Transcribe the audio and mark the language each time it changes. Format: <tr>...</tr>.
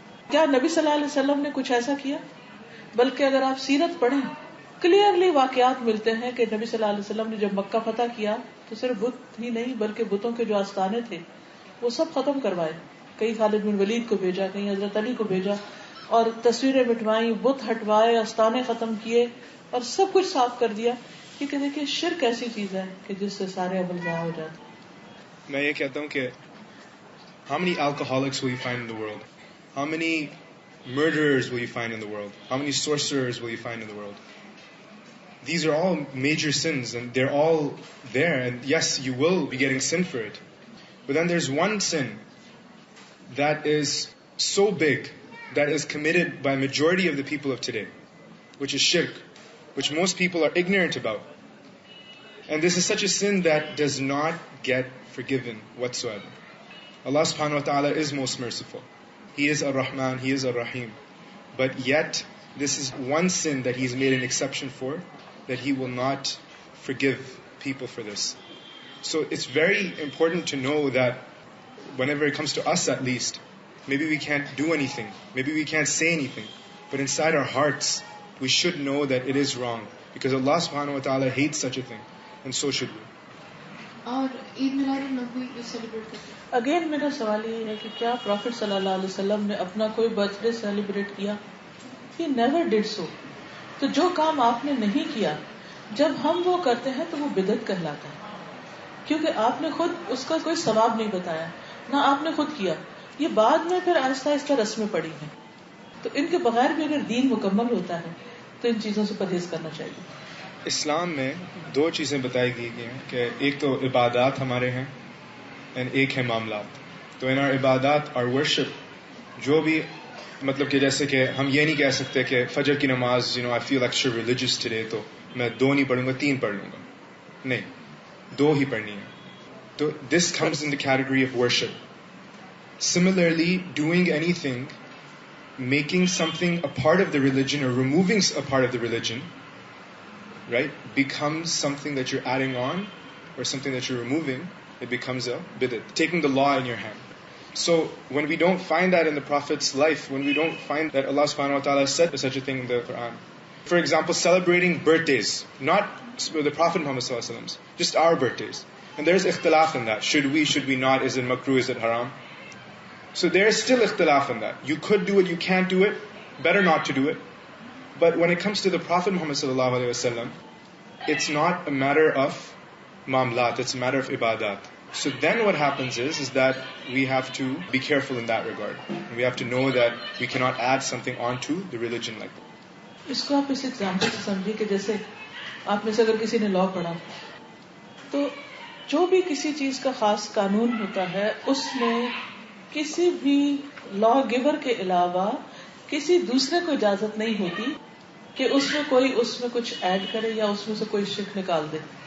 <ur>کیا نبی صلی اللہ علیہ وسلم نے کچھ ایسا کیا؟ بلکہ اگر آپ سیرت پڑھیں کلیئرلی واقعات ملتے ہیں کہ نبی صلی اللہ علیہ وسلم نے جب مکہ فتح کیا تو صرف بت ہی نہیں بلکہ بتوں کے جو آستانے تھے وہ سب ختم کروائے. کئی خالد بن ولید کو بھیجا، کئی حضرت علی کو بھیجا اور تصویریں مٹوائیں، بت ہٹوائے، آستانے ختم کیے اور سب کچھ صاف کر دیا. کیونکہ دیکھیے شرک ایسی چیز ہے کہ جس سے سارے عمل ضائع ہو جاتے. میں یہ کہتا ہوں کہ</ur> <en>how many alcoholics will you find in the world? How many murderers will you find in the world? How many sorcerers will you find in the world? These are all major sins and they're all there, and yes, you will be getting sin for it. But then there's one sin that is so big that is committed by majority of the people of today, which is shirk, which most people are ignorant about. And this is such a sin that does not get forgiven whatsoever. Allah subhanahu wa ta'ala is most merciful. He is Ar-Rahman, He is Ar-Rahim. But yet, this is one sin that He's made an exception for, that He will not forgive people for this. So it's very important to know that whenever it comes to us at least, maybe we can't do anything, maybe we can't say anything, but inside our hearts, we should know that it is wrong, because Allah subhanahu wa ta'ala hates such a thing, and so should we.</en> <ur>اور عید میلاد النبوی جو celebrate کرتے ہیں. Again میرا سوال یہ ہے کہ کیا پروفٹ صلی اللہ علیہ وسلم نے اپنا کوئی برتھ ڈے سیلیبریٹ کیا؟</ur> <en>He never did so.</en> <ur>تو جو کام آپ نے نہیں کیا جب ہم وہ کرتے ہیں تو وہ بدعت کہلاتا ہے، کیونکہ آپ نے خود اس کا کوئی ثواب نہیں بتایا، نہ آپ نے خود کیا. یہ بعد میں پھر آہستہ آہستہ رسمیں پڑی ہیں. تو ان کے بغیر بھی اگر دین مکمل ہوتا ہے تو ان چیزوں سے پرہیز کرنا چاہیے. اسلام میں دو چیزیں بتائی گئی ہیں کہ ایک تو عبادات ہمارے ہیں اور ایک ہے معاملات. تو ان عبادات اور ورشپ جو بھی مطلب کہ جیسے کہ ہم یہ نہیں کہہ سکتے کہ فجر کی نماز</ur> <en>I feel extra religious today</en> <ur>تو میں 2 نہیں پڑھوں گا 3 پڑھ لوں گا. نہیں, 2 ہی پڑھنی ہے.</ur> <en>تو this comes in the category of worship. Similarly, doing anything, making something a part of the religion or removing a part of the religion, right, becomes something that you're adding on or something that you're removing. It becomes a bid'at, taking the law in your hand. So when we don't find that in the Prophet's life, when we don't find that Allah subhanahu wa ta'ala said such a thing in the Quran, for example, celebrating birthdays, not the Prophet Muhammad sallallahu alaihi wasallam's, just our birthdays. And there's ikhtilaf in that. Should we not? Is it makruh? Is it haram? So there's still ikhtilaf in that. You could do it, you can't do it. Better not to do it. But when it comes to the Prophet Muhammad sallallahu alaihi wasallam, it's not a matter of mamlat, it's a matter of ibadat. So then what happens is that we have to be careful in that regard. We have to know that we cannot add something onto the religion like that.</en> <ur>اس کو آپ اس example سے سمجھیے کہ جیسے آپ میں سے اگر کسی نے لا پڑھا تو جو بھی کسی چیز کا خاص قانون ہوتا ہے اس میں کسی بھی لا گیور کے علاوہ کسی دوسرے کو اجازت نہیں ہوتی کہ اس میں کچھ ایڈ کرے یا اس میں سے کوئی شک نکال دے.</ur>